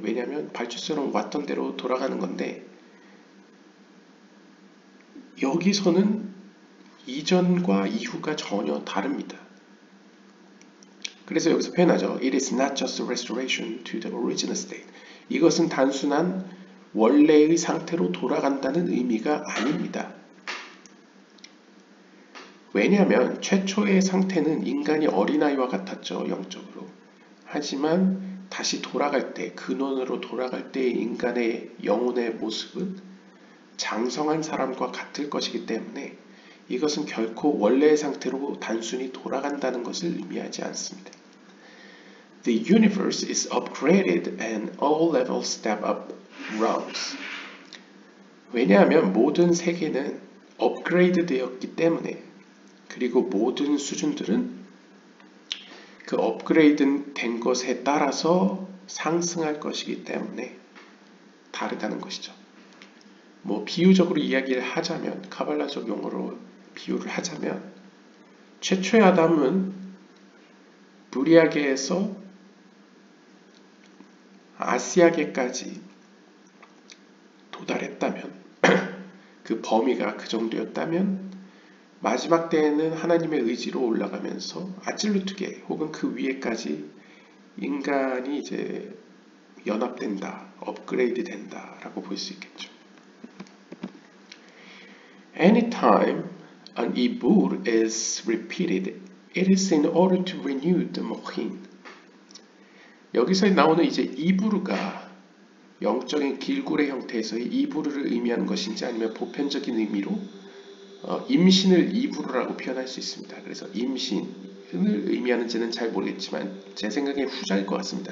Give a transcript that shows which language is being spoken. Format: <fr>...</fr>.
<ko>왜냐하면 발출설은 왔던 대로 돌아가는 건데 여기서는 이전과 이후가 전혀 다릅니다. 그래서 여기서 표현하죠.</ko> <en>It is not just a restoration to the original state.</en> <ko>이것은 단순한 원래의 상태로 돌아간다는 의미가 아닙니다. 왜냐하면 최초의 상태는 인간이 어린아이와 같았죠. 영적으로. 하지만 다시 돌아갈 때, 근원으로 돌아갈 때의 인간의 영혼의 모습은 장성한 사람과 같을 것이기 때문에 이것은 결코 원래의 상태로 단순히 돌아간다는 것을 의미하지 않습니다.</ko> <en>The universe is upgraded and all levels step up rungs.</en> <ko>왜냐하면 모든 세계는 업그레이드 되었기 때문에, 그리고 모든 수준들은 그 업그레이드 된 것에 따라서 상승할 것이기 때문에 다르다는 것이죠. 뭐 비유적으로 이야기를 하자면, 카발라적 용어로 비유를 하자면, 최초의 아담은 부리아계에서 아시아계까지 도달했다면, 그 범위가 그 정도였다면 마지막 때에는 하나님의 의지로 올라가면서 아질루트계 혹은 그 위에까지 인간이 이제 연합된다, 업그레이드 된다 라고 볼 수 있겠죠.</ko> <en>Anytime an ibur is repeated, it is in order to renew the mohin.</en> <ko>여기서 나오는 이제 이부르가 영적인 길굴의 형태에서의 이부르를 의미하는 것인지 아니면 보편적인 의미로 임신을 이부르라고 표현할 수 있습니다. 그래서 임신을 의미하는지는 잘 모르겠지만 제 생각에 후자일 것 같습니다.</ko>